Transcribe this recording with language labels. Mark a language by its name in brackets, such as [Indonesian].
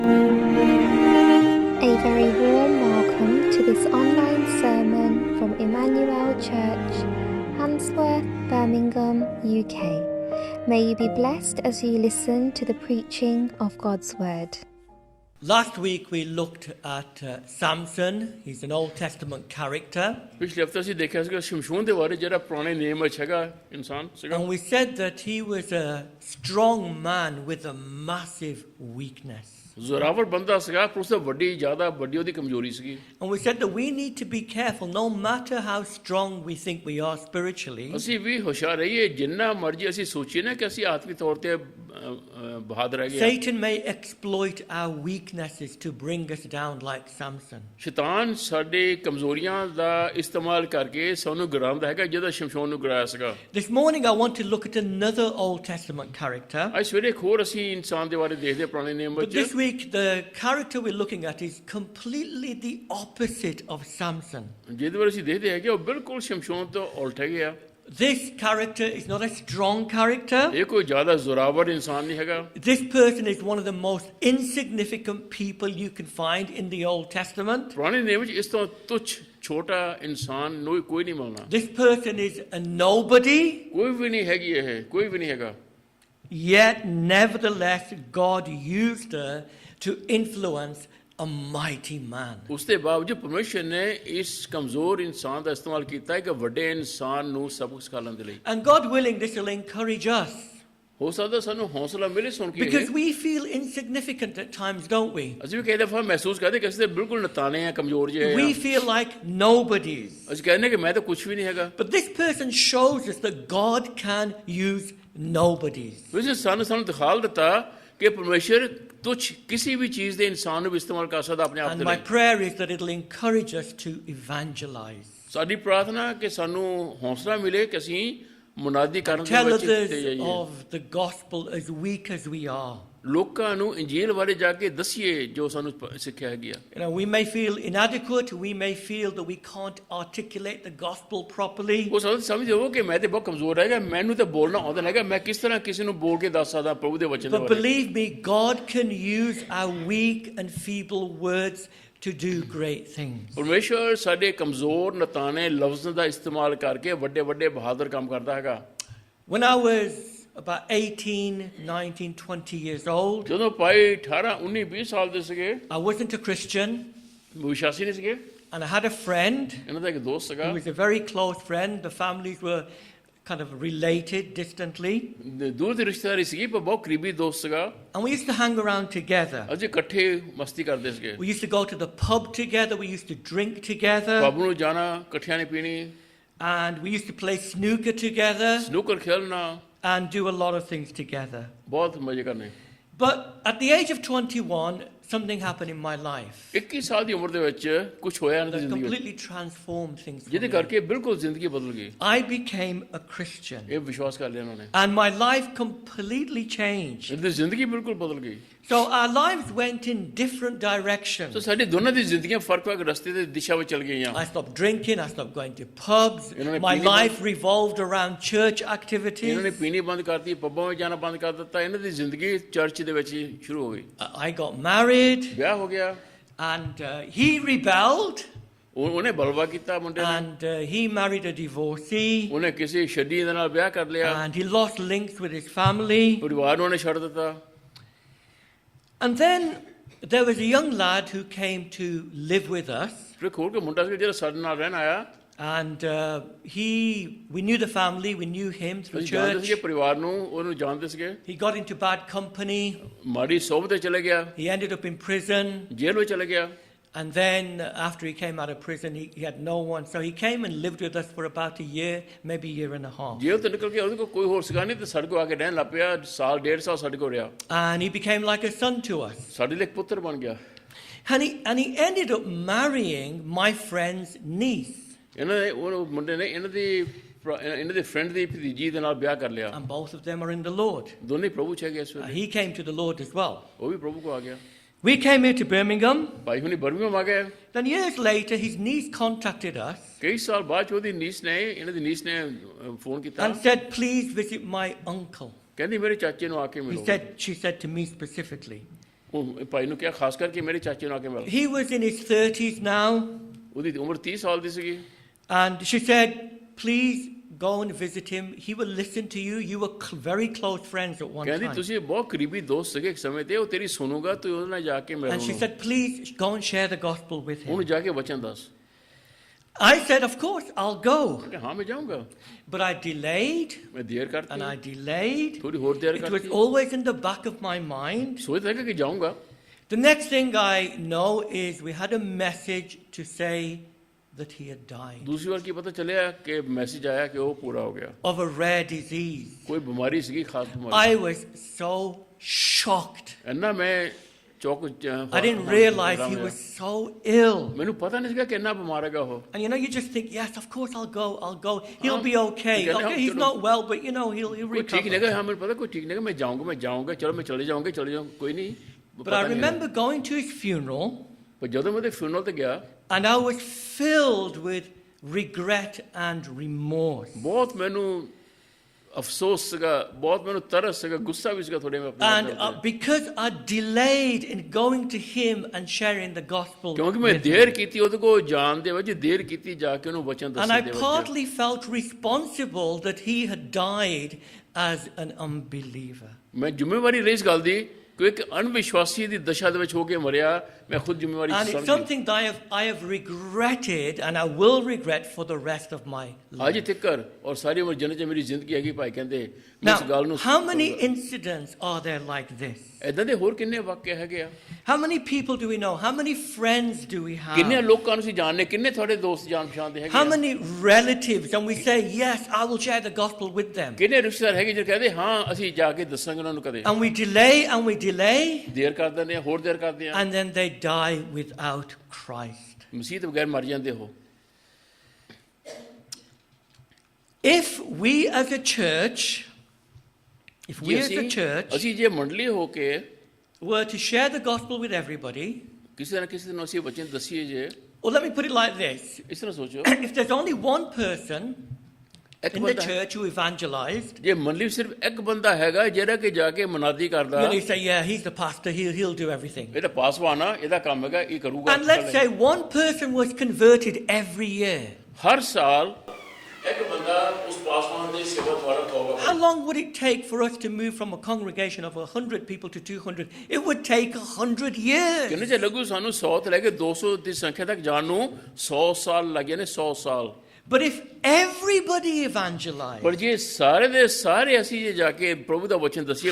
[English] very warm welcome to this online sermon from Emmanuel Church, Handsworth, Birmingham, UK. May you be blessed as you listen to the preaching of God's Word. Last week we looked at Samson. He's an Old Testament character. [Punjabi] ਪਿਛਲੇ ਹਫਤੇ ਅਸੀਂ ਦੇਖਿਆ ਸੀਗਾ ਸ਼ਮਸ਼ੂਨ ਦੇ ਬਾਰੇ ਜਿਹੜਾ ਪੁਰਾਣੇ ਨਿਯਮ ਵਿੱਚ ਹੈਗਾ ਇਨਸਾਨ ਸੀਗਾ [English] And we said that he was a strong man with a massive weakness. [Punjabi] Zorawar ਬੰਦਾ ਸੀਗਾ ਪਰ ਉਸ ਤੋਂ ਜ਼ਿਆਦਾ ਵੱਡੀ ਉਹਦੀ ਕਮਜ਼ੋਰੀ ਸੀਗੀ [English] And we said that we need to be careful no matter how strong we think we are spiritually. [Punjabi] ਅਸੀਂ ਵੀ ਹੁਸ਼ਿਆਰ ਰਹੀਏ ਜਿੰਨਾ ਮਰਜ਼ੀ ਅਸੀਂ ਸੋਚੀਏ ਨਾ ਕਿ ਅਸੀਂ ਆਤਮਿਕ ਤੌਰ ਤੇ ਬਹਾਦਰ ਹੈਗੇ [English] Satan may exploit our weaknesses to bring us down like Samson. [Punjabi] ਸ਼ੈਤਾਨ ਸਾਡੇ ਕਮਜ਼ੋਰੀਆਂ ਦਾ ਇਸਤੇਮਾਲ ਕਰਕੇ ਸਾਨੂੰ ਗਿਰਾਉਂਦਾ ਹੈਗਾ ਜਿਹਦਾ ਸ਼ਮਸ਼ੂਨ ਨੂੰ ਗਿਰਾਇਆ ਸੀਗਾ [English] This morning I want to look at another Old Testament character. [Punjabi] ਅੱਜ ਸਵੇਰੇ ਇੱਕ ਹੋਰ ਅਸੀਂ ਇਨਸਾਨ ਦੇ ਬਾਰੇ ਦੇਖਦੇ ਪੁਰਾਣੇ ਨਿਯਮ [English] But this [Punjabi] ਵਿੱਚ [English] week the character we're looking at is completely the opposite of Samson. [Punjabi] ਜਿਹਦੇ ਬਾਰੇ ਅਸੀਂ ਦੇਖਦੇ ਹੈਗੇ ਉਹ ਬਿਲਕੁਲ ਸ਼ਮਸ਼ੂਨ ਤੋਂ ਉਲਟ ਹੈਗੇ ਆ [English] This character is not a strong character. [Punjabi] ਇਹ ਕੋਈ ਜ਼ਿਆਦਾ ਜ਼ੋਰਾਵਰ ਇਨਸਾਨ ਨਹੀਂ ਹੈਗਾ [English] This person is one of the most insignificant people you can find in the Old Testament. [Punjabi] ਪੁਰਾਣੇ ਨਿਯਮ ਵਿੱਚ ਇਸ ਤੋਂ ਤੁੱਛ ਛੋਟਾ ਇਨਸਾਨ ਨੂੰ ਕੋਈ ਨਹੀਂ ਮਿਲਣਾ [English] This person is a nobody, [Punjabi] ਕੋਈ ਵੀ ਨਹੀਂ ਹੈਗੀ ਇਹ ਕੋਈ ਵੀ ਨਹੀਂ ਹੈਗਾ [English] yet nevertheless God used her to influence a mighty man. [Punjabi] ਉਸ ਦੇ ਬਾਵਜੂਦ ਪਰਮੇਸ਼ਰ ਨੇ ਇਸ ਕਮਜ਼ੋਰ ਇਨਸਾਨ ਦਾ ਇਸਤੇਮਾਲ ਕੀਤਾ ਹੈ ਕਿ ਵੱਡੇ ਇਨਸਾਨ ਨੂੰ ਸਬਕ ਸਿਖਾਉਣ ਦੇ ਲਈ [English] And God willing, this will encourage us. [Punjabi] ਹੋ ਸਕਦਾ ਸਾਨੂੰ ਹੌਸਲਾ ਮਿਲੇ ਸੁਣ ਕੇ [English] Because we feel insignificant at times, don't we? [Punjabi] ਅਸੀਂ ਵੀ ਕਈ ਦਫਾ ਮਹਿਸੂਸ ਕਰਦੇ ਕਿ ਅਸੀਂ ਤਾਂ ਬਿਲਕੁਲ ਨਤਾਣੇ ਆ ਕਮਜ਼ੋਰ ਜਿਹੇ [English] We [Punjabi] ਆ [English] feel like nobodies. [Punjabi] ਅਸੀਂ ਕਹਿੰਦੇ ਕਿ ਮੈਂ ਤਾਂ ਕੁਝ ਵੀ ਨਹੀਂ ਹੈਗਾ [English] But this person shows us that God can use nobodies. [Punjabi] ਤੁਸੀਂ ਸਾਨੂੰ ਦਿਖਾਲ ਦਿੱਤਾ ਕਿ ਪਰਮੇਸ਼ਰ ਤੁੱਛ ਕਿਸੇ ਵੀ ਚੀਜ਼ ਦੇ ਇਨਸਾਨ ਨੂੰ ਵੀ ਇਸਤੇਮਾਲ ਕਰ ਸਕਦਾ ਆਪਣੇ ਆਪ [English] And [Punjabi] ਦੇ [English] my [Punjabi] ਲਈ [English] prayer is that it'll encourage us to evangelize. [Punjabi] ਸਾਡੀ ਪ੍ਰਾਰਥਨਾ ਕਿ ਸਾਨੂੰ ਹੌਸਲਾ ਮਿਲੇ ਕਿ ਅਸੀਂ ਮੁਨਾਦੀ ਕਰਨ ਦੇ [English] Tell [Punjabi] ਵਿੱਚ ਤੇ [English] others [Punjabi] ਜਾਈਏ [English] of the gospel as weak as we are. [Punjabi] ਲੋਕਾਂ ਨੂੰ ਇੰਜੀਲ ਬਾਰੇ ਜਾ ਕੇ ਦੱਸੀਏ ਜੋ ਸਾਨੂੰ ਸਿੱਖਿਆ ਹੈਗੀ ਆ [English] You know, we may feel inadequate, we may feel that we can't articulate the gospel properly. [Punjabi] ਉਹ ਸਮਝ ਹੋ ਕਿ ਮੈਂ ਤੇ ਬਹੁਤ ਕਮਜ਼ੋਰ ਹੈਗਾ ਮੈਨੂੰ ਤਾਂ ਬੋਲਣਾ ਆਉਂਦਾ ਹੈਗਾ ਮੈਂ ਕਿਸ ਤਰ੍ਹਾਂ ਕਿਸੇ ਨੂੰ ਬੋਲ ਕੇ ਦੱਸ ਸਕਦਾ ਪ੍ਰਭੂ ਦੇ ਵਚਨ ਦੇ [English] But [Punjabi] ਬਾਰੇ [English] believe me, God can use our weak and feeble words to do great things. [Punjabi] ਪਰਮੇਸ਼ਰ ਸਾਡੇ ਕਮਜ਼ੋਰ ਨਤਾਣੇ ਲਫ਼ਜ਼ਾਂ ਦਾ ਇਸਤੇਮਾਲ ਕਰਕੇ ਵੱਡੇ ਵੱਡੇ ਬਹਾਦਰ ਕੰਮ ਕਰਦਾ ਹੈਗਾ [English] When I was about 18, 19, 20 years old, [Punjabi] ਜਦੋਂ ਭਾਈ 18 19 20 ਸਾਲ ਦੇ ਸੀਗੇ [English] I wasn't a Christian, [Punjabi] ਵਿਸ਼ਵਾਸੀ ਨਹੀਂ ਸੀਗੇ [English] and I had a friend [Punjabi] ਇਹਨਾਂ ਦਾ ਇੱਕ ਦੋਸਤ ਸੀਗਾ [English] who was a very close friend. The families were kind of related distantly, [Punjabi] ਦੂਰ ਦੀ ਰਿਸ਼ਤੇਦਾਰੀ ਸੀਗੀ ਪਰ ਬਹੁਤ ਕਰੀਬੀ ਦੋਸਤ ਸੀਗਾ [English] and we used to hang around together. [Punjabi] ਅਸੀਂ ਇਕੱਠੇ ਮਸਤੀ ਕਰਦੇ ਸੀਗੇ [English] We used to go to the pub together, we used to drink together, [Punjabi] pub ਨੂੰ ਜਾਣਾ ਇਕੱਠਿਆਂ ਨੇ ਪੀਣੀ [English] and we used to play snooker together [Punjabi] snooker ਖੇਲਣਾ [English] and do a lot of things together. [Punjabi] ਬਹੁਤ ਮਜ਼ੇ ਕਰਨੇ [English] But at the age of 21, something happened in my life [Punjabi] 21 ਸਾਲ ਦੀ ਉਮਰ ਦੇ ਵਿੱਚ ਕੁਝ ਹੋਇਆ ਇਹਨਾਂ ਦੀ [English] that [Punjabi] ਜ਼ਿੰਦਗੀ ਵਿੱਚ [English] completely transformed things for [Punjabi] ਜਿਹਦੇ [English] me. [Punjabi] ਕਰਕੇ ਬਿਲਕੁਲ ਜ਼ਿੰਦਗੀ ਬਦਲ ਗਈ [English] I became a Christian, [Punjabi] ਇਹ ਵਿਸ਼ਵਾਸ ਕਰ ਲਿਆ ਉਹਨਾਂ ਨੇ [English] and my life completely changed. [Punjabi] ਇਹਨਾਂ ਦੀ ਜ਼ਿੰਦਗੀ ਬਿਲਕੁਲ ਬਦਲ ਗਈ [English] So our lives went in different [Punjabi] so [English] directions. [Punjabi] ਸਾਡੀ ਦੋਨਾਂ ਦੀ ਜ਼ਿੰਦਗੀਆਂ ਫਰਕ ਰਸਤੇ ਤੇ ਦਿਸ਼ਾ ਵਿੱਚ ਚਲ ਗਈਆਂ [English] I stopped drinking, I stopped going to pubs. [Punjabi] ਇਹਨਾਂ ਨੇ [English] My [Punjabi] ਪੀਣੀ [English] life revolved around church [Punjabi] ਇਹਨਾਂ ਨੇ [English] activities. [Punjabi] ਪੀਣੀ ਬੰਦ ਕਰਤੀ ਪੱਬਾਂ ਵਿੱਚ ਜਾਣਾ ਬੰਦ ਕਰ ਦਿੱਤਾ ਇਹਨਾਂ ਦੀ ਜ਼ਿੰਦਗੀ ਚਰਚ ਦੇ ਵਿੱਚ ਹੀ ਸ਼ੁਰੂ ਹੋ ਗਈ [English] I got married, [Punjabi] ਵਿਆਹ ਹੋ ਗਿਆ [English] and he rebelled, [Punjabi] ਉਹਨੇ ਬਲਵਾ ਕੀਤਾ ਮੁੰਡੇ ਨੇ [English] and he married a divorcee, [Punjabi] ਉਹਨੇ ਕਿਸੇ ਛੱਡੀ ਦੇ ਨਾਲ ਵਿਆਹ ਕਰ ਲਿਆ [English] and he lost links with his family. [Punjabi] ਪਰਿਵਾਰ ਨੂੰ ਉਹਨੇ ਛੱਡ ਦਿੱਤਾ [English] And then there was a young lad who came to live with us, [Punjabi] ਫਿਰ ਖੋਲ ਕੇ ਮੁੰਡਾ ਸੀ ਜਿਹੜਾ ਸਾਡੇ ਨਾਲ ਰਹਿਣ ਆਇਆ [English] and we knew the family, we knew him through [Punjabi] ਅਸੀਂ ਜਾਣਦੇ ਸੀਗੇ [English] church. [Punjabi] ਪਰਿਵਾਰ ਨੂੰ ਉਹਨੂੰ ਜਾਣਦੇ ਸੀਗੇ [English] He got into bad company, [Punjabi] ਮਾੜੀ ਸੋਭ ਤੇ ਚਲੇ ਗਿਆ [English] he ended up in prison, [Punjabi] ਜੇਲ੍ਹ ਵਿੱਚ ਚਲੇ ਗਿਆ [English] and then after he came out of prison, he had no one. So he came and lived with us for about a year, maybe a year and a half. [Punjabi] ਜੇਲ੍ਹ ਤੋਂ ਨਿਕਲ ਕੇ ਉਹਦੇ ਕੋਲ ਕੋਈ ਹੋਰ ਸੀਗਾ ਨਹੀਂ ਤੇ ਸਾਡੇ ਕੋਲ ਆ ਕੇ ਰਹਿਣ ਲੱਗ ਪਿਆ ਸਾਲ ਡੇਢ ਸਾਲ ਸਾਡੇ ਕੋਲ ਰਿਹਾ [English] And he became like a son to us. [Punjabi] ਸਾਡੇ ਲਈ ਇੱਕ ਪੁੱਤਰ ਬਣ ਗਿਆ [English] And he ended up marrying my friend's niece. [Punjabi] ਇਹਨਾਂ ਨੇ ਉਹ ਮੁੰਡੇ ਨੇ ਇਹਨਾਂ ਦੇ ਫਰੈਂਡ ਦੀ ਭਤੀਜੀ ਦੇ ਨਾਲ ਵਿਆਹ ਕਰ ਲਿਆ [English] And both of them are in the Lord. [Punjabi] ਦੋਨੇ ਪ੍ਰਭੂ ਚ ਹੈਗੇ ਇਸ ਵੇਲੇ [English] He came to the Lord as well. [Punjabi] ਉਹ ਵੀ ਪ੍ਰਭੂ ਕੋ ਆ ਗਿਆ [English] We came here to Birmingham. [Punjabi] ਭਾਈ ਹੁਣੀ ਬਰਮਿੰਘਮ ਆ ਗਏ [English] Then years later, his niece contacted us [Punjabi] ਕਈ ਸਾਲ ਬਾਅਦ ਉਹਦੀ ਨੀਸ ਨੇ ਇਹਨਾਂ ਦੀ ਨੀਸ ਨੇ ਫੋਨ ਕੀਤਾ [English] and said, please visit my uncle. [Punjabi] ਕਹਿੰਦੀ ਮੇਰੇ ਚਾਚੇ ਨੂੰ ਆ ਕੇ [English] She [Punjabi] ਮਿਲੋ [English] said to me specifically. [Punjabi] ਉਹ ਭਾਈ ਨੂੰ ਕਿਹਾ, ਖਾਸ ਕਰਕੇ ਮੇਰੇ ਚਾਚੇ ਨੂੰ ਆ ਕੇ ਮਿਲ। [English] He was in his 30s now, [Punjabi] ਉਹਦੀ ਉਮਰ 30 ਸਾਲ ਦੀ ਸੀਗੀ। [English] and she said, please go and visit him. He will listen to you. You were very close friends at one [Punjabi] ਕਹਿੰਦੀ [English] time. [Punjabi] ਤੁਸੀਂ ਬਹੁਤ ਕਰੀਬੀ ਦੋਸਤ ਸੀਗੇ ਇੱਕ ਸਮੇਂ ਤੇ, ਉਹ ਤੇਰੀ ਸੁਣੂਗਾ, ਤੂੰ ਉਹਦੇ ਨਾਲ ਜਾ ਕੇ ਮਿਲ [English] And she [Punjabi] ਉਹਨੂੰ। [English] said, please go and share the gospel with him. [Punjabi] ਉਹਨੂੰ ਜਾ ਕੇ ਵਚਨ ਦੱਸ। [English] I said, of course, I'll go. [Punjabi] ਮੈਂ ਕਿਹਾ, ਹਾਂ ਮੈਂ ਜਾਊਂਗਾ। [English] But I delayed, [Punjabi] ਮੈਂ ਦੇਰ [English] and I [Punjabi] ਕਰਤੀ, [English] delayed. [Punjabi] ਥੋੜੀ ਹੋਰ ਦੇਰ [English] It was [Punjabi] ਕਰਤੀ, [English] always in the back of my mind. [Punjabi] ਸੋਚਦਾ ਕਿ ਜਾਊਂਗਾ। [English] The next thing I know is we had a message to say that he had died [Punjabi] ਦੂਸਰੀ ਵਾਰ ਕੀ ਪਤਾ ਚੱਲਿਆ ਕਿ ਮੈਸੇਜ ਆਇਆ ਕਿ ਉਹ ਪੂਰਾ ਹੋ ਗਿਆ। [English] of a rare disease. [Punjabi] ਕੋਈ ਬਿਮਾਰੀ ਸੀਗੀ, ਖਾਸ ਬਿਮਾਰੀ। [English] I was so shocked. [Punjabi] ਇੰਨਾ ਮੈਂ ਚੌਕ [English] I didn't realize he was so ill. [Punjabi] ਮੈਨੂੰ ਪਤਾ ਨਹੀਂ ਸੀਗਾ ਕਿ ਇੰਨਾ ਬਿਮਾਰ ਹੈਗਾ ਉਹ। [English] And you know, you just think, yes, of course I'll go. He'll be okay. Okay, Okay, he's not well, but you know, he'll [Punjabi] ਕੋਈ ਠੀਕ ਨਹੀਂ [English] recover. [Punjabi] ਹੈਗਾ, ਹਾਂ ਮੈਨੂੰ ਪਤਾ ਕੋਈ ਠੀਕ ਨਹੀਂ ਹੈਗਾ, ਮੈਂ ਜਾਊਂਗਾ, ਚਲੋ ਮੈਂ ਚਲੇ ਜਾਊਂਗਾ, ਕੋਈ ਨਹੀਂ। [English] But I remember going to his funeral, [Punjabi] ਪਰ ਜਦੋਂ ਮੈਂ ਉਹਦੇ ਫਿਊਨਰਲ ਤੇ ਗਿਆ, [English] and I was filled with regret and remorse. [Punjabi] ਬਹੁਤ ਮੈਨੂੰ ਅਫਸੋਸ ਸੀਗਾ, ਬਹੁਤ ਮੈਨੂੰ ਤਰਸ ਸੀਗਾ, ਗੁੱਸਾ ਵੀ ਸੀਗਾ ਥੋੜੇ ਮੈਂ [English] And [Punjabi] ਆਪਣੇ ਆਪ ਤੇ। [English] because I delayed in going to him and sharing the gospel [Punjabi] ਕਿਉਂਕਿ ਮੈਂ [English] with [Punjabi] ਦੇਰ [English] him. [Punjabi] ਕੀਤੀ ਉਹਦੇ ਕੋਲ ਜਾਣ ਦੇ ਵਿੱਚ, ਦੇਰ ਕੀਤੀ ਜਾ ਕੇ ਉਹਨੂੰ ਵਚਨ [English] And I [Punjabi] ਦੱਸਣ ਦੇ ਵਿੱਚ। [English] partly felt responsible that he had died as an unbeliever. [Punjabi] ਮੈਂ ਜ਼ਿੰਮੇਵਾਰੀ ਲਈ ਇਸ ਗੱਲ ਦੀ ਕਿ ਇੱਕ ਅਣਵਿਸ਼ਵਾਸੀ ਦੀ ਦਸ਼ਾ ਦੇ ਵਿੱਚ ਹੋ ਕੇ ਮਰਿਆ, ਮੈਂ ਖੁਦ ਜ਼ਿੰਮੇਵਾਰੀ [English] And it's [Punjabi] ਸਮਝੀ। [English] something that I have regretted and I will regret for the rest of my life. [Punjabi] ਅੱਜ ਤੱਕ ਔਰ ਸਾਰੀ ਉਮਰ ਜੰਨਤ 'ਚ ਮੇਰੀ ਜ਼ਿੰਦਗੀ ਹੈਗੀ। ਭਾਈ ਕਹਿੰਦੇ ਮੈਂ ਇਸ ਗੱਲ [English] Now, [Punjabi] ਨੂੰ [English] how many incidents are there like this? [Punjabi] ਏਦਾਂ ਦੇ ਹੋਰ ਕਿੰਨੇ ਵਾਕਿਆ ਹੈਗੇ ਆ। [English] How many people do we know? How many friends do we [Punjabi] ਕਿੰਨੇ [English] have? [Punjabi] ਲੋਕਾਂ ਨੂੰ ਅਸੀਂ ਜਾਣਦੇ, ਕਿੰਨੇ ਤੁਹਾਡੇ ਦੋਸਤ ਜਾਣ ਪਛਾਣ ਦੇ ਹੈਗੇ [English] How [Punjabi] ਆ। [English] many relatives? And we say, yes, I will share the gospel with them. [Punjabi] ਕਿੰਨੇ ਰਿਸ਼ਤੇਦਾਰ ਹੈਗੇ ਜਿਹੜੇ ਕਹਿੰਦੇ ਹਾਂ ਅਸੀਂ ਜਾ ਕੇ ਦੱਸਾਂਗੇ ਉਹਨਾਂ ਨੂੰ ਕਦੇ। [English] And we delay and we delay, [Punjabi] ਦੇਰ ਕਰ ਦਿੰਦੇ ਆ, ਹੋਰ ਦੇਰ ਕਰਦੇ ਆ, [English] and then they die without Christ. [Punjabi] ਮਸੀਹ ਤੋਂ ਬਗੈਰ ਮਰ ਜਾਂਦੇ ਹੋ। [English] If we as a church, [Punjabi] ਅਸੀਂ ਜੇ ਮੰਡਲੀ ਹੋ ਕੇ [English] were to share the gospel with everybody, [Punjabi] ਕਿਸੇ ਨਾ ਕਿਸੇ ਨੂੰ ਅਸੀਂ ਵਚਨ ਦਸੀਏ ਜੇ, [English] or let me put it like this, [Punjabi] ਇਸ ਤਰ੍ਹਾਂ ਸੋਚੋ, [English] if there's only one person [Punjabi] ਇੱਕ [English] in the [Punjabi] ਬੰਦਾ [English] church who evangelized, [Punjabi] ਜੇ ਮੰਡਲੀ ਸਿਰਫ ਇੱਕ ਬੰਦਾ ਹੈਗਾ ਜਿਹੜਾ ਕਿ ਜਾ ਕੇ ਮਨਾਦੀ ਕਰਦਾ, [English] you say, yeah, he's the pastor, he'll do everything. [Punjabi] ਇਹਦਾ ਪਾਸਵਾਨ ਆ, ਇਹਦਾ ਕੰਮ ਹੈਗਾ, ਇਹ ਕਰੂਗਾ। [English] And let's say one person was converted every year. [Punjabi] ਹਰ ਸਾਲ ਇੱਕ ਬੰਦਾ ਉਸ ਪਾਸਵਾਨ ਦੇ ਸੇਵਾ ਦੁਆਰਾ ਹੋਵੇਗਾ। [English] How long would it take for us to move from a congregation of 100 people to 200? It would take 100 years. [Punjabi] ਕਿੰਨੇ ਚਿਰ ਲੱਗੂ ਸਾਨੂੰ 100 ਤੋਂ ਲੈ ਕੇ 200 ਦੀ ਸੰਖਿਆ ਤੱਕ ਜਾਣ ਨੂੰ? 100 ਸਾਲ ਲੱਗੇ ਨੇ, 100 ਸਾਲ। [English] But if everybody evangelized, [Punjabi] ਪਰ ਜੇ ਸਾਰੇ ਦੇ ਸਾਰੇ ਅਸੀਂ ਜੇ ਜਾ ਕੇ ਪ੍ਰਭੂ ਦਾ ਵਚਨ ਦਸੀਏ,